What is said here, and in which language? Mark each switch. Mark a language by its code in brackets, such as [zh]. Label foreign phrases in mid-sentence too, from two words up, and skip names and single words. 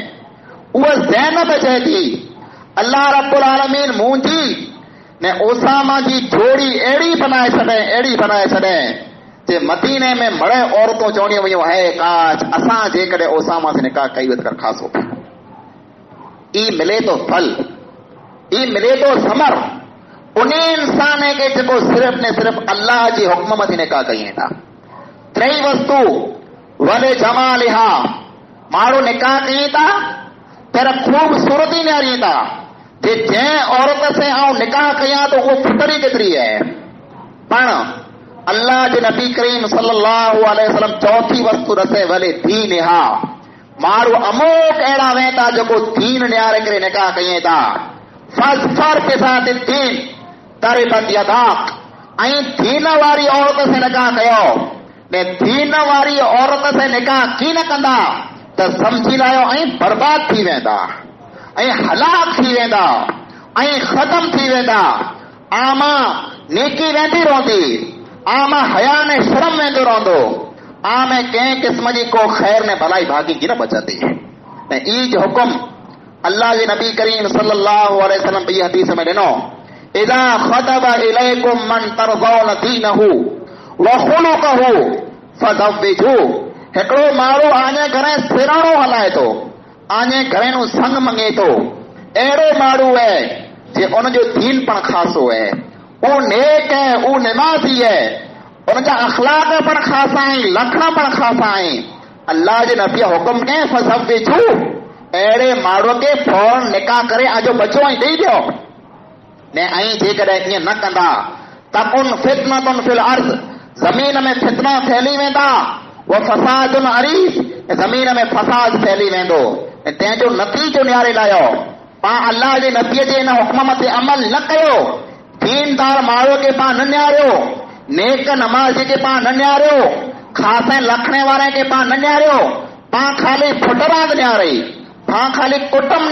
[sd] उहा ज़ैनब चए थी [ar] الله رب العالمين [sd] मुंहिंजी ने ओसामा जी जोड़ी अहिड़ी बनाए छॾे, अहिड़ी बनाए छॾे जे मदीने में मड़े औरतूं चवंदियूं वयूं है काश असां जेकॾहिं ओसामा से निकाह कई त खासो। ई मिले तो फल, ई मिले तो समर उन इंसान खे जेको सिर्फ़ ने सिर्फ़ अल्लाह जी हुक्म मथे निकाह कयूं था। टी वस्तु वॾे जमालिहा, माण्हू निकाह कयूं था पर ख़ूबसूरती निहारी था जे जंहिं औरत से आऊं निकाह कयां तो उहो फुटरी केतिरी आहे। पण अल्लाह जे नबी करीम [ar] صلى الله عليه وسلم [sd] चौथी वस्तु रसे वले दीनिहा, माण्हू अमोक अहिड़ा वे था जेको दीन निहारे करे निकाह कयूं था। [ar] فاظفر بذات الدين تربت يداك, [sd] ऐं दीन वारी औरत से निकाह कयो ने दीन वारी औरत से निकाह की न कंदा त समझी लायो ऐं बर्बाद थी वेंदा, ऐं हलाक थी वेंदा, ऐं ख़त्म थी वेंदा। आमा नेकी वेंदी रहंदी, आमा हया ने शर्म वेंदो रहंदो, आमे कंहिं क़िस्म जी को ख़ैर ने भलाई भागी की न बचंदी। ऐं ई जो हुकुम अल्लाह जे नबी करीम [ar] صلى الله عليه وسلم [sd] ॿी हदीस में ॾिनो, [ar] إذا خطب إليكم من ترضون دينه و خلقه فزوجوا. [sd] हिकिड़ो माण्हू आने घणे सिराणो हलाए थो, आने घणे नु संग मंगे थो, अहिड़ो माण्हू आहे जे उनजो दीन पण ख़ासो आहे, [ur] وہ نیک ہے، وہ نمازی ہے، ان کا اخلاق [sd] पण ख़ासा आहिनि, लखण पण ख़ासा आहिनि। अल्लाह जे नबी हुकुम कयईं फज़व्विजू, अहिड़े माण्हूअ खे फौरन निकाह करे आजो बचो ऐं ॾेई ॾियो ने। ऐं जेकॾहिं ईअं न कंदा [ar] تكن فتنة في الأرض, [sd] ज़मीन में फितना फैली वेंदा, [ar] وفساد عريض, [sd] ज़मीन में फसाद फैली वेंदो। ऐं तंहिंजो नतीजो निहारे लायो पाण अल्लाह जे नबीअ जे हिन हुकुम मथे अमल न कयो, दीनदार माण्हूअ खे पाण न निहारियो, नेक नमाज़ी खे पाण न निहारियो, ख़ासे लखणे वारे खे पाण न निहारियो, पाण ख़ाली फुटरांद निहारई, पाण ख़ाली कुटुंब